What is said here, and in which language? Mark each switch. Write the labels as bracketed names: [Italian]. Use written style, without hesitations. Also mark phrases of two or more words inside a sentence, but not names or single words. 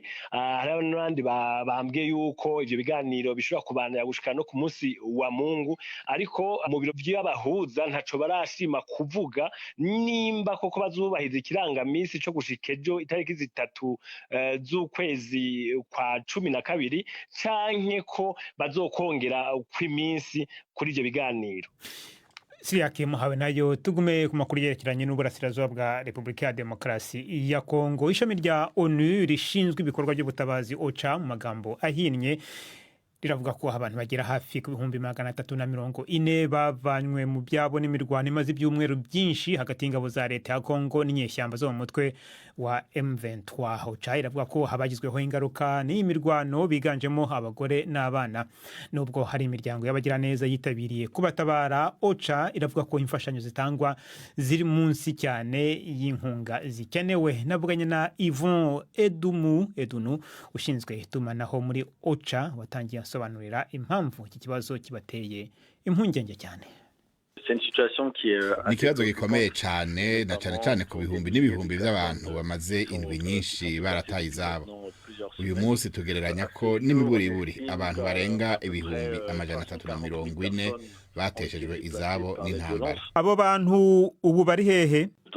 [Rundi] Hari n'abandi bambwiye yuko ivyo biganiro bishobora kubanira gushika no ku munsi wa Mungu, ariko mu biro by'abahuza ntaco barashima kuvuga nimba koko bazubahiza ikirangamisi co gushika ejo itariki 3 z'ukwezi kwa 12 canke ko bazokongera kw'iminsi kuri ivyo biganiro. Siriake Muhawe, nayo tugume ku makuru yerekeranye n'uburasirazuba bwa Repubulika ya Demokarasi ya Kongo. [Kinyarwanda] Ishami rya ONU rishinzwe ibikorwa by'ubutabazi OCHA mu magambo ahinnye riravuga ko abantu bagera hafi ku bihumbi 340 bavanywe mu byabo n'imirwano imaze ibyumweru byinshi hagati y'ingabo za leta ya Kongo n'inyeshyamba zo mu mutwe wa M23. OCHA iravuga ko habagizweho ingaruka n'iyi mirwano biganjemo abagore n'abana. Nubwo hari imiryango y'abagira neza yitabiriye kubatabara, OCHA iravuga ko imfashanyo zitangwa ziri munsi cyane y'inkunga zikenewe. Navuganye na Yvon Edunu ushinzwe itumanaho muri OCHA watangiye asobanurira impamvu iki kibazo kibateye impungenge cyane. [Rundi] Ni ikibazo gikomeye cyane na cyane ku bihumbi n'ibihumbi by'abantu bamaze indwi nyinshi barataye izabo. Uyu munsi tugereranya ko n'imiburiburi abantu barenga ibihumbi 340 bateshejwe izabo n'intambara. Abo bantu ubu bari hehe?